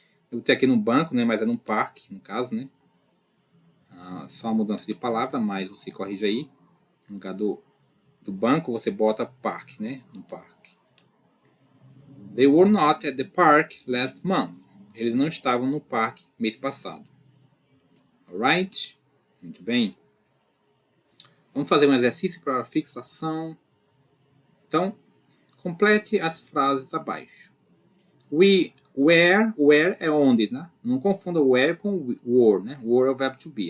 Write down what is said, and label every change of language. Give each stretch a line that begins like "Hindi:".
Portuguese: Eu botei aqui no banco, né? Mas é no parque, no caso, né? Só uma mudança de palavra, mas você corrige aí. No lugar do banco, você bota parque, né? No parque.
English: They were not at the park last month.
Portuguese: Eles não estavam no parque mês passado. Alright? Muito bem. Vamos fazer um exercício para fixação. Então, complete as frases abaixo. Where é onde, né? Não confunda where com were, né? Were é o verbo to be.